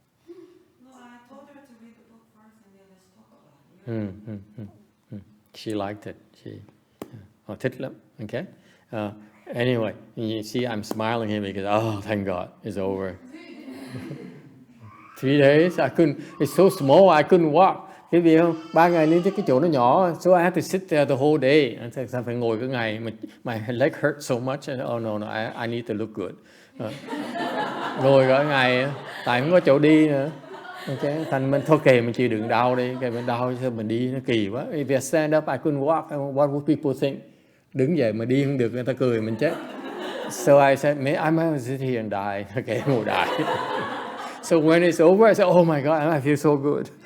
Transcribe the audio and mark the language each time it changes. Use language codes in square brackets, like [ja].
[en] No, I told her to read the book first and then let's talk about it. She liked it. [vi] Thích lắm. [en] Okay? Anyway, you see I'm smiling here because, oh, thank God, it's over. 3 days, it's so small, I couldn't walk. [vi] Cái gì không? 3 ngày lên cái chỗ nó nhỏ, [en] so I had to sit there the whole day. [vi] Sao phải ngồi cái ngày, [en] my leg hurt so much. Oh no, I need to look good. [vi] Ngồi cả ngày, tại không có chỗ đi nữa. Okay, thành mình thôi kệ mình chịu đựng đau đi, kệ mình đau sao mình đi nó kỳ quá. [en] If I stand up, I couldn't walk. What would people think? [vi] Đứng dậy mà đi không được, người ta cười mình chết. [en] So I said, I might sit here and die. Okay, [vi] ngồi đại. [en] So when it's over, I said, oh my God, I feel so good.